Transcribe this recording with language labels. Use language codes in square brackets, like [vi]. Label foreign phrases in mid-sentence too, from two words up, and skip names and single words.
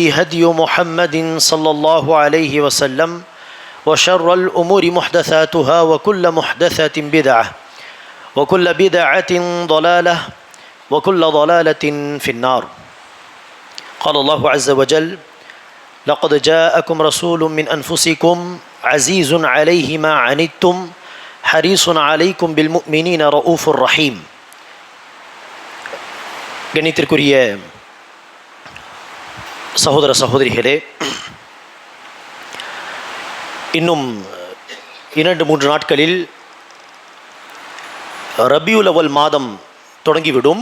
[ar] هدي محمد صلى الله عليه وسلم وشر الأمور محدثاتها وكل محدثة بدعة وكل بدعة ضلالة وكل ضلالة في النار قال الله عز وجل لقد جاءكم رسول من أنفسكم عزيز عليه ما عنتم حريص عليكم بالمؤمنين رؤوف رحيم. [ta] கணித்திற்குரிய சகோதர சகோதரிகளே, இன்னும் 2-3 நாட்களில் ரபியுல் அவல் மாதம் தொடங்கிவிடும்.